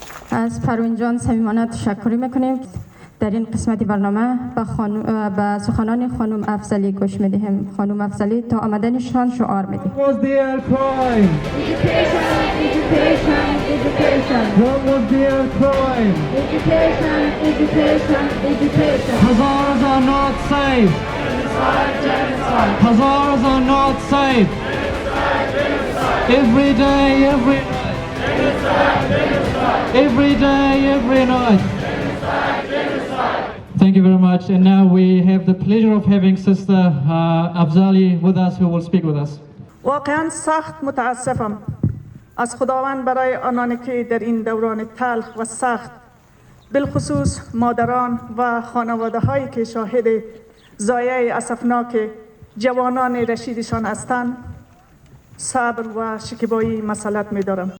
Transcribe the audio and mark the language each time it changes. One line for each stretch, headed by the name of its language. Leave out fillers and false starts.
Persian: از پروین جان صمیمانه تشکر میکنیم. در این قسمتی برنامه به سخنان خانم افضلی گوش میدهیم. خانم افضلی تا آمدنشان شعار میدهیم.
English: What was their crime? Education, education, education. What was their crime? Education, education, education. Hazaras are not safe. Hazaras are not safe. Every day, every night. Every day, every night. Thank you very much. And now we have the pleasure of having Sister Afzali with us, who will speak with us.
Persian: واقعا سخت متاسفم از خداوند برای آنانی که در این دوران تلخ و سخت بالخصوص مادران و خانواده هایی که شاهد ضایعه اسفناک جوانان رشیدشان هستند صبر و شکیبایی مسئلت می‌دارم.